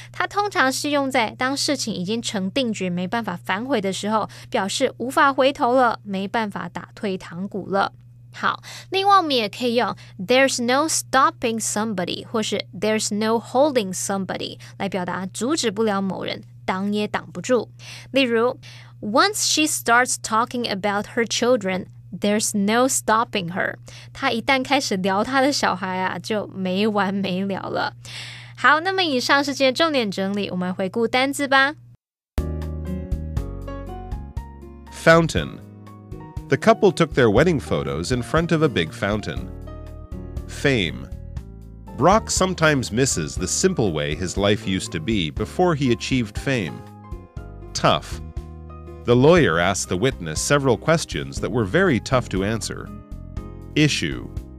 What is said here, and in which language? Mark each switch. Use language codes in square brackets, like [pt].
[zh] 它通常是用在当事情已经成定局，没办法反悔的时候，表示无法回头了，没办法打退堂鼓了。好，另外我们也可以用 [en] there's no stopping somebody [zh] 或是 [en] there's no holding somebody [zh] 来表达阻止不了某人，挡也挡不住。例如 [en] Once she starts talking about her children,There's no stopping her. [zh] 她一旦开始聊她的小孩啊，就没完没了了。好，那么以上是今天重点整理，我们回顾单字吧。 [en] Fountain. The couple took their wedding photos in front of a big fountain. Fame. Brock sometimes misses the simple way his life used to be before he achieved fame. Tough. The lawyer asked the witness several questions that were very tough to answer. Issue.